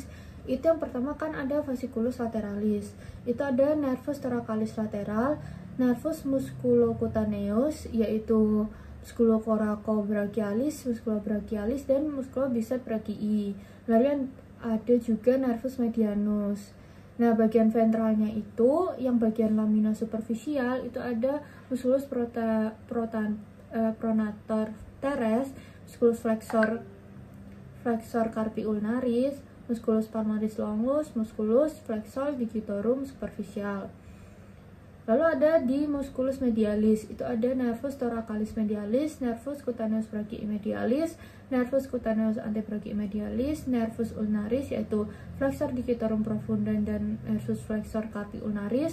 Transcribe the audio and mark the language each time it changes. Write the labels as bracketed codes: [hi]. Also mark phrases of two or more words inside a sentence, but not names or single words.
[id] Itu yang pertama kan ada fasciculus lateralis, itu ada nervus thoracalis lateral, nervus musculocutaneus yaitu musculocoracobrachialis, musculobrachialis, dan musculobiceps Lalu ada juga nervus medianus. Nah, bagian ventralnya itu, yang bagian lamina superficial itu ada musculus pronator teres, musculus flexor carpi ulnaris, musculus palmaris longus, musculus flexor digitorum superficial. Lalu ada di musculus medialis, itu ada nervus thoracalis medialis, nervus cutaneus brachii medialis, nervus cutaneus antebrachii medialis, nervus ulnaris yaitu flexor digitorum profundum dan nervus flexor carpi ulnaris.